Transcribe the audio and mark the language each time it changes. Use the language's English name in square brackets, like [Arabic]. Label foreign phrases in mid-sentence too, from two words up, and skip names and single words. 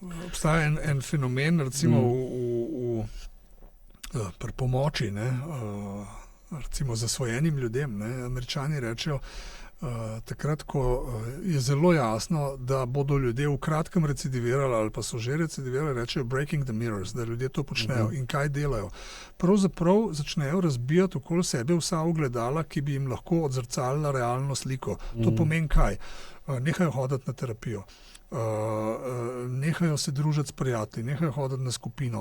[Slovenian] Ja, obstaja en fenomen, recimo pri pomoči, ne, recimo zasvojenim ljudem, ne, Američani rečejo, takrat, ko je zelo jasno, da bodo ljudje v kratkem recidivirali ali pa so že recidivirali, rečejo [English] breaking the mirrors, [Slovenian] da ljudje to počnejo. In kaj delajo? Pravzaprav začnejo razbijati okoli sebe vsa ogledala, ki bi jim lahko odzrcalila realno sliko. To pomeni kaj? Nehajo hoditi na terapijo. Nehajo se družiti s prijatelji, nehajo hoditi na skupino.